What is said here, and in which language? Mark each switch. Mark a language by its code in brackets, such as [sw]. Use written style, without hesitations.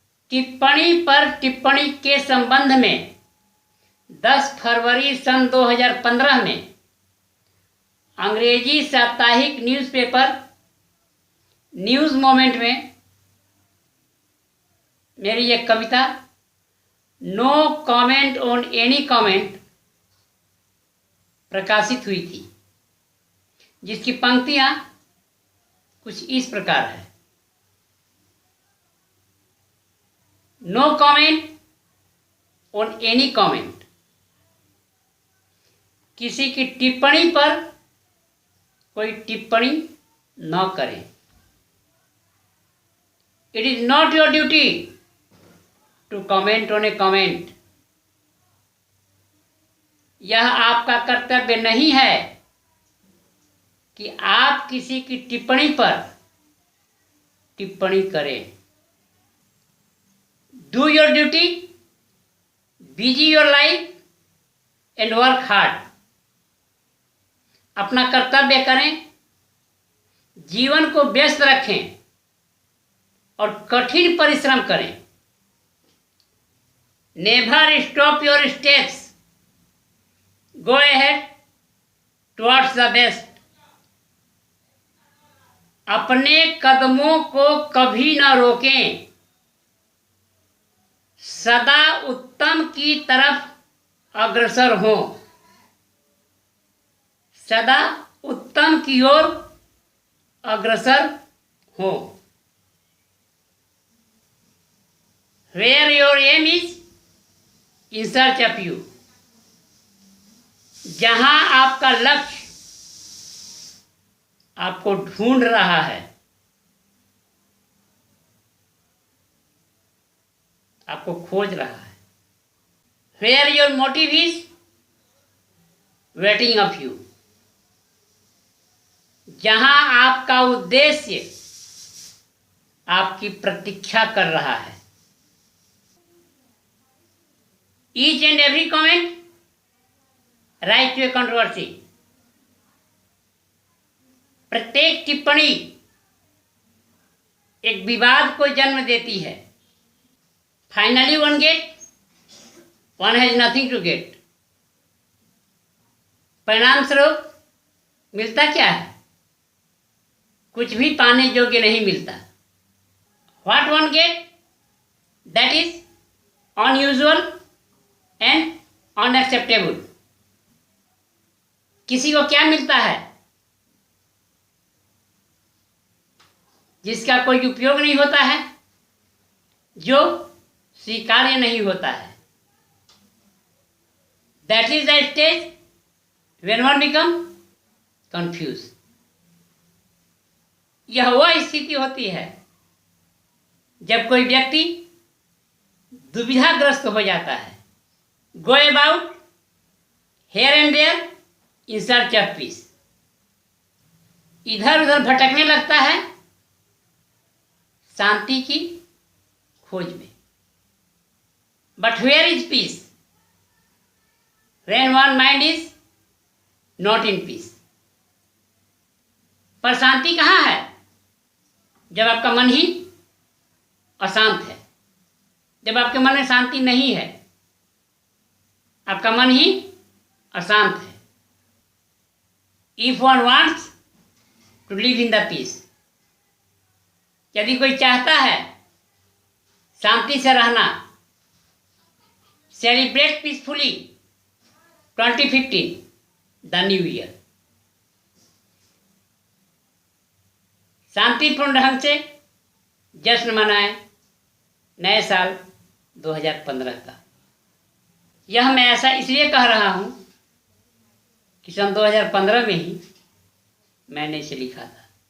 [hi] टिप्पणी पर टिप्पणी के संबंध में 10 फरवरी सन 2015 में अंग्रेजी साप्ताहिक न्यूज़पेपर न्यूज़ मोमेंट में मेरी एक कविता no comment on any comment प्रकाशित हुई थी, जिसकी पंक्तियां कुछ इस प्रकार है। [en] no comment on any comment, [hi] किसी की टिप्पणी पर कोई टिप्पणी न करें। [en] It is not your duty to comment on a comment. [hi] यह आपका कर्तव्य नहीं है कि आप किसी की टिप्पणी पर टिप्पणी करें. [en] Do your duty, busy your life and work hard. [hi] अपना कर्तव्य करें, जीवन को व्यस्त रखें और कठिन परिश्रम करें. [en] Never stop your steps. Go ahead towards the best. [hi] अपने कदमों को कभी न रोकें, सदा उत्तम की तरफ अग्रसर हों. सदा उत्तम की ओर अग्रसर हों. [en] Where your aim is, in search of you. [hi] जहां आपका लक्ष्य आपको ढूंढ रहा है, आपको खोज रहा है. [en] Where your motive is, waiting of you. [hi] जहां आपका उद्देश्य आपकी प्रतीक्षा कर रहा है. [en] Each and every comment rise to a controversy. [hi] प्रत्येक टिप्पणी एक विवाद को जन्म देती है. [en] Finally one get, one has nothing to get. [hi] परिणाम स्वरूप मिलता क्या है? कुछ भी पाने योग्य नहीं मिलता. [en] What one get, that is unusual and unacceptable. [hi] किसी को क्या मिलता है जिसका कोई उपयोग नहीं होता है, जो स्वीकार्य नहीं होता है. [en] That is the stage when one become confused. [hi] यह वह स्थिति होती है जब कोई व्यक्ति दुविधाग्रस्त हो जाता है. [en] Go about here and there in search of peace. [hi] इधर उधर भटकने लगता है शांति की खोज में. [en] But where is peace? When one mind is not in peace. [hi] पर शांति कहाँ है? जब आपका मन ही अशांत है, जब आपके मन में शांति नहीं है, आपका मन ही अशांत है. [en] If one wants to live in the peace, [hi] यदि कोई चाहता है शांति से रहना, [en] celebrate peacefully 2015, the new year. [hi] शांतिपूर्ण ढंग से जश्न मनाएं नए साल 2015 का. यह मैं ऐसा इसलिए कह रहा हूँ कि सन 2015 में ही मैंने इसे लिखा था.